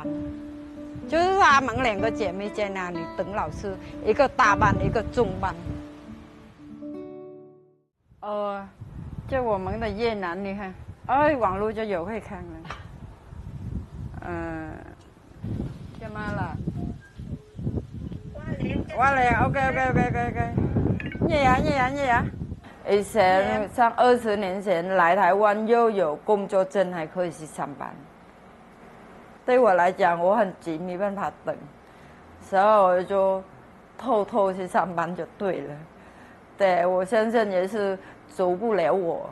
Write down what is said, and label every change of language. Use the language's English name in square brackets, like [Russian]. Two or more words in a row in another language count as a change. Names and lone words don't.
[Chinese] 就是他们2个姐妹在那里等老师，一个大班，一个中班。就我们的越南，你看，网络就有会看了。干嘛了？ [Vietnamese] qua liền, ok. Gì ạ? [Chinese] 以前像20年前来台湾又有工作证，还可以去上班。对我来讲，我很急，没办法等，所以我就偷偷去上班就对了。对，我先生也是阻不了我。